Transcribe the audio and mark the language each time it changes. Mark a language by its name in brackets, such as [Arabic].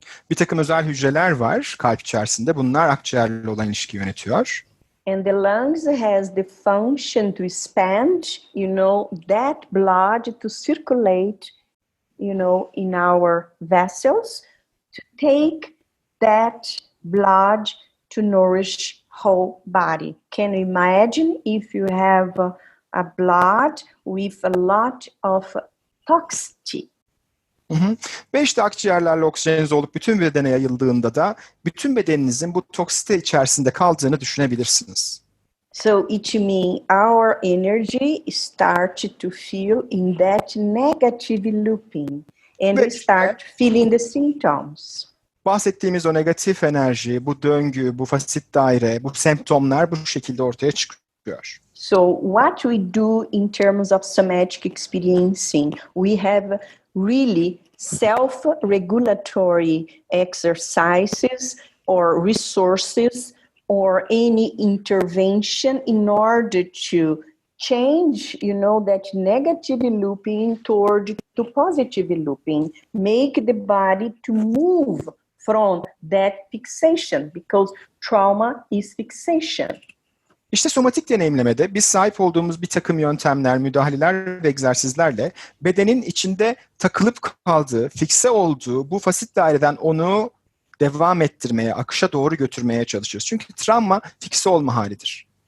[Turkish] Bir takım özel hücreler var kalp içerisinde. Bunlar akciğerle olan ilişki yönetiyor. [English] And the lungs has the function to expand, that blood to circulate, in our vessels, to take that blood to nourish whole body. Can you imagine if you have a blood with a lot of toxicity? [Turkish] Ve işte akciğerlerle oksijenize olup bütün bedene yayıldığında da bütün bedeninizin bu toksite içerisinde kaldığını düşünebilirsiniz. [English] So it means our energy starts to feel in that negative looping and we start feeling the symptoms. [Turkish] Bahsettiğimiz o negatif enerji, bu döngü, bu fasit daire, bu semptomlar bu şekilde ortaya çıkıyor. [English] So what we do in terms of somatic experiencing, we have really self-regulatory exercises or resources or any intervention in order to change, that negative looping toward to positive looping, make the body to move from that fixation, because trauma is fixation. [Turkish] İşte somatik deneyimlemede biz sahip olduğumuz bir takım yöntemler, müdahaleler ve egzersizlerle bedenin içinde takılıp kaldığı, fikse olduğu bu fasit daireden onu devam ettirmeye, akışa doğru götürmeye çalışıyoruz. Çünkü travma fikse olma halidir.